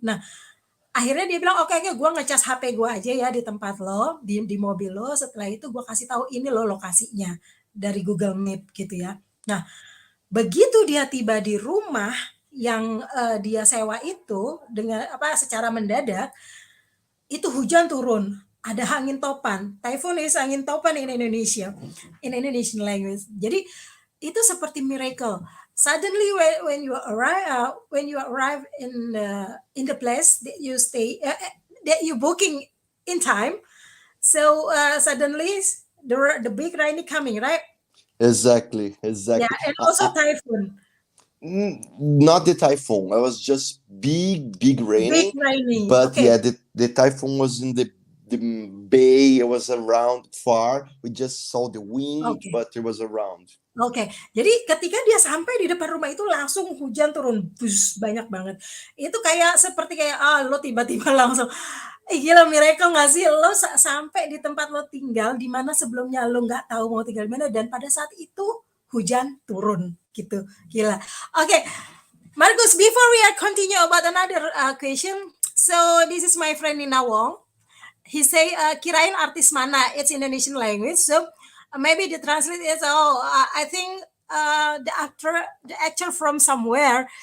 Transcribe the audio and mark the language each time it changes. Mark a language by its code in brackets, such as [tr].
[id] Nah, akhirnya dia bilang, oke, gue ngecas HP gue aja ya di tempat lo, di mobil lo. Setelah itu gue kasih tahu ini lo lokasinya dari Google Map gitu ya. Nah, begitu dia tiba di rumah yang dia sewa itu dengan secara mendadak, itu hujan turun, ada angin topan. [en] Typhoon is [id] angin topan [en] in Indonesia, in Indonesian language. [id] Jadi itu seperti miracle. [en] Suddenly when you arrive in the place that you stay, that you booking in time, so suddenly the big rain coming, right? Exactly, Yeah, exactly. and also typhoon. Not the typhoon. I was just big Big raining, rainy. but Okay. yeah, the typhoon was in the bay. It was around far. We just saw the wind, Okay. but it was around. [id] Oke, jadi ketika dia sampai di depan rumah itu langsung hujan turun, bus banyak banget. Itu kayak seperti kayak lo tiba-tiba langsung, gila miracle nggak sih lo sampai di tempat lo tinggal di mana sebelumnya lo nggak tahu mau tinggal di mana dan pada saat itu hujan turun gitu, gila. [en] Oke, Marcus, before we continue about another question, so this is my friend Nina Wong. He say [id] kirain artis mana, [en] it's Indonesian language, so maybe the translate is I think the actor from somewhere.